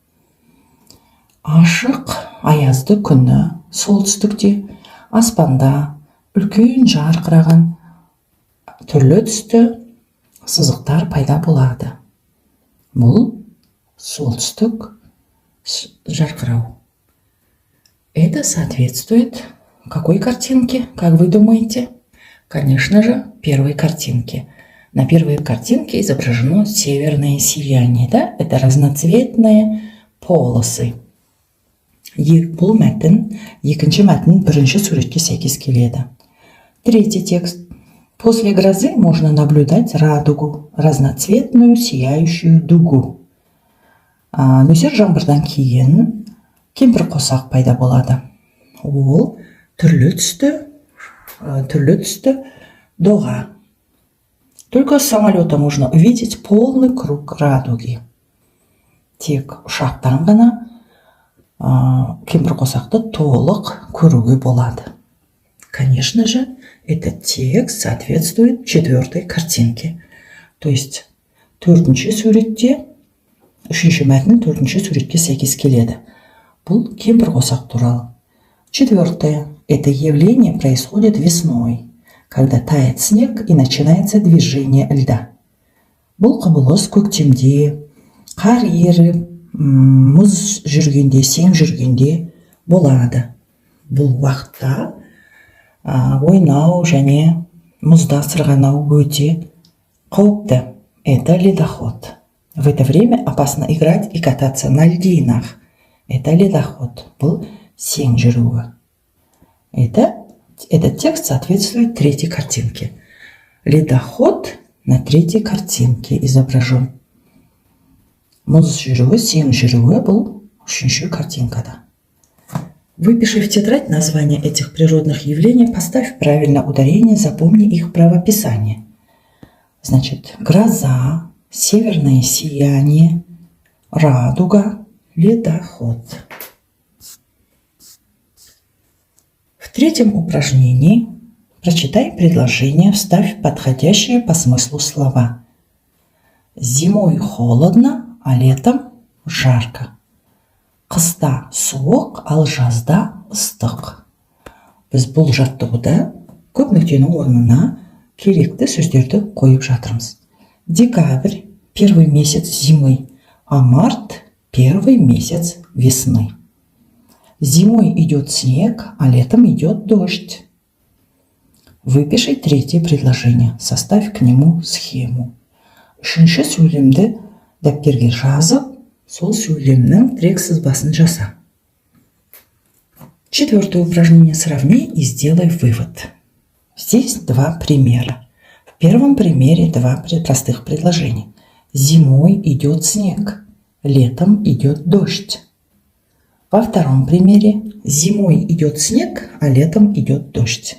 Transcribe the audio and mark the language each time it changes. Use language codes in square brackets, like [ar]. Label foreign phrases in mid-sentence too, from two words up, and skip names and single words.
[kk] Ашық, аязды күні солтүстікте, аспанда үлкен жарқыраған түрлі түсті сызықтар пайда болады. Бұл солтүстік жарқырау. [ru] Это соответствует какой картинке, как вы думаете? Конечно же, первой картинке. На первой картинке изображено северное сияние, да? Это разноцветные полосы. [kk] Бұл мәтін, екінші мәтін бірінші суретке сәйкес келеді. [ru] Третий текст. После грозы можно наблюдать радугу, разноцветную сияющую дугу. [kk] Нөсер жаңбырдан кейін кемпір-қосақ пайда болады. Ол түрлі түсті доға. [ru] Только с самолета можно увидеть полный круг радуги. [kk] Тек ұшақтан ғана кемпір-қосақты толық көруге болады. [ru] Конечно же, этот текст соответствует четвертой картинке. То есть, [kk] үшінші мәтін төртінші суретке сәйкес келеді. Бұл кемпір-қосақ туралы. [ru] Четвертое. Это явление происходит весной, когда тает снег и начинается движение льда. [kk] Бұл құбылыс көктемде, қар еріп, мұз жүргенде, сең жүргенде болады. Бұл уақытта ойнау және мұзда сырғанау өте қауіпті. [ru] Это ледоход. В это время опасно играть и кататься на льдинах. Это ледоход. [kk] Бұл сең жүруі. [ru] Этот текст соответствует третьей картинке. Ледоход на третьей картинке изображен. [kk] Мұз жүруі, сең жүруі бұл үшінші картинкада. [ru] Выпиши в тетрадь названия этих природных явлений, поставь правильно ударение, запомни их правописание. Значит, гроза, северное сияние, радуга, ледоход. В третьем упражнении прочитай предложение, вставь подходящие по смыслу слова. Зимой холодно, а летом жарко. [kk] Қыста суық, ал жазда ыстық. Біз бұл жаттығуда көп нүктенің орнына керекті сөздерді қойып жатырмыз. [ru] Декабрь – первый месяц зимы, а март – первый месяц весны. Зимой идет снег, а летом идет дождь. Выпиши третье предложение, составь к нему схему. [kk] Үшінші сөйлемді дәптерге жазып, сол сөйлемнің тірек сызбасын жаса. [ru] Четвертое упражнение. Сравни и сделай вывод. Здесь два примера. В первом примере два простых предложения. Зимой идет снег, летом идет дождь. Во втором примере зимой идет снег, а летом идет дождь.